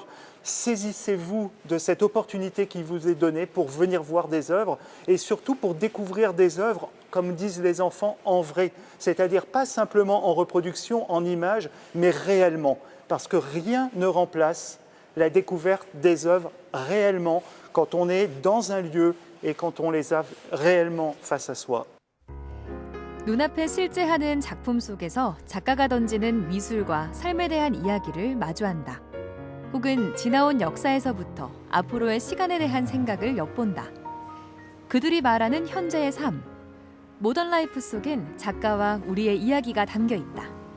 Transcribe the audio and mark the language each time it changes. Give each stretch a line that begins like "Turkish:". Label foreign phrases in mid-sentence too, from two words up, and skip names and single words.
French: Saisissez-vous de cette opportunité qui vous est donnée pour venir voir des œuvres et surtout pour découvrir des œuvres, comme disent les enfants, en vrai. C'est-à-dire pas simplement en reproduction, en images, mais réellement. Parce que rien ne remplace la découverte des œuvres réellement quand on est dans un lieu et quand on les a réellement face à soi.
Korean: 눈앞에 실제하는 작품 속에서 작가가 던지는 미술과 삶에 대한 이야기를 마주한다. 혹은 지나온 역사에서부터 앞으로의 시간에 대한 생각을 엿본다. 그들이 말하는 현재의 삶. 모던 라이프 속엔 작가와 우리의 이야기가 담겨 있다.